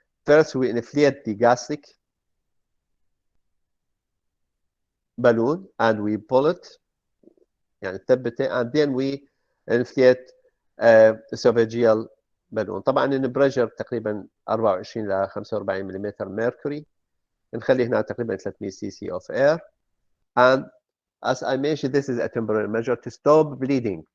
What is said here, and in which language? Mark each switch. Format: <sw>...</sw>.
<en>First we inflate the gastric balloon and we pull it</en> <ar>يعني نثبته,</ar> <en>and then we inflate esophageal balloon.</en> <ar>طبعا البريشر تقريبا 24 ل 45 ملم mercury. نخلي هنا تقريبا</ar> <en>300 cc of air. And as I mentioned, this is a temporary measure to stop bleeding.</en>